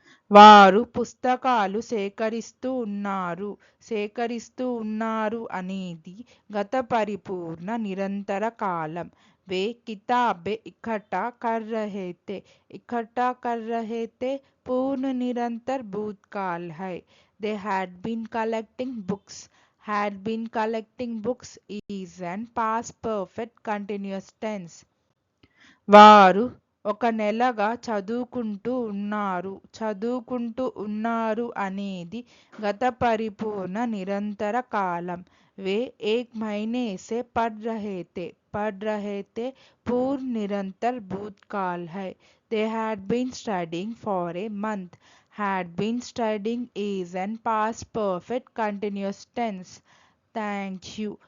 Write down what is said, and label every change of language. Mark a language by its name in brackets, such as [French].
[Telugu] వారు పుస్తకాలు సేకరిస్తూ ఉన్నారు. సేకరిస్తూ ఉన్నారు అనేది గత పరిపూర్ణ నిరంతర కాలం. [Hindi] वे किताबें इकट्ठा कर रहे थे। इकट्ठा कर रहे थे पूर्ण निरंतर भूतकाल है। [English] They had been collecting books. Had been collecting books is an past perfect continuous tense. [Telugu] వారు ఒక నెలగా చదువుకుంటూ ఉన్నారు. చదువుకుంటూ ఉన్నారు అనేది గత పరిపూర్ణ నిరంతర కాలం. [Hindi] वे एक महीने से पढ़ रहे थे। पढ़ रहे थे पूर्ण निरंतर भूतकाल है। [English] They had been studying for a month. Had been studying is an past perfect continuous tense. Thank you.